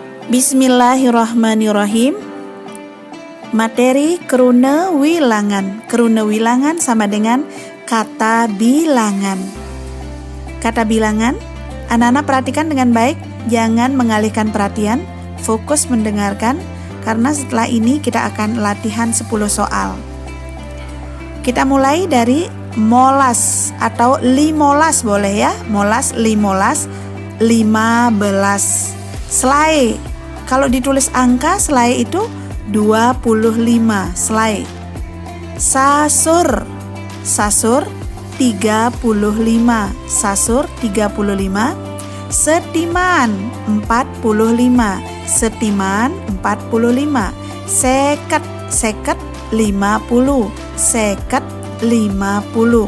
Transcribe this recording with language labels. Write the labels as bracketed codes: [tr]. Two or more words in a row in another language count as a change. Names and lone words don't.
[ar] Bismillahirrahmanirrahim. [id] Materi [ban] keruna wilangan. Keruna wilangan [id] sama dengan kata bilangan. Kata bilangan, anak-anak perhatikan dengan baik, jangan mengalihkan perhatian, fokus mendengarkan, karena setelah ini kita akan latihan 10 soal. Kita mulai dari molas atau limolas boleh ya, [ban] molas, limolas, 15. Selai, [id] kalau ditulis angka selai itu 25 selai. [ban] Sasur, sasur 35, sasur 35. Setiman 45, setiman 45. Seket, seket 50, seket 50.